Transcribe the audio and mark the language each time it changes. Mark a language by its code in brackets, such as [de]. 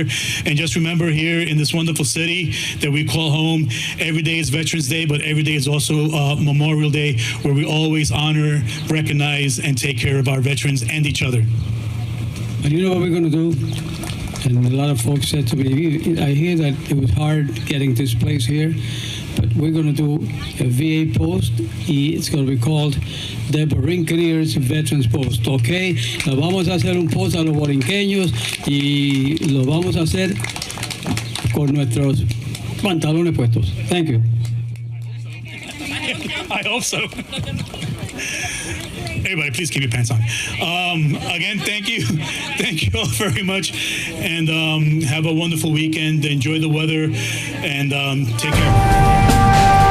[en] And just remember, here in this wonderful city that we call home, every day is Veterans Day, but every day is also Memorial Day, where we always honor, recognize, and take care of our veterans and each other. And you know what we're going to do? And a lot of folks said to me, I hear that it was hard getting this place here, but we're going to do a VA post, y it's going to be called the Borinqueneers Veterans Post, ¿ok? [es] Lo vamos a hacer un post a los borinqueños y lo vamos a hacer con nuestros pantalones puestos. [en] Thank you. I hope so. Everybody, please keep your pants on. Again, thank you. Thank you all very much. And have a wonderful weekend. Enjoy the weather and take care.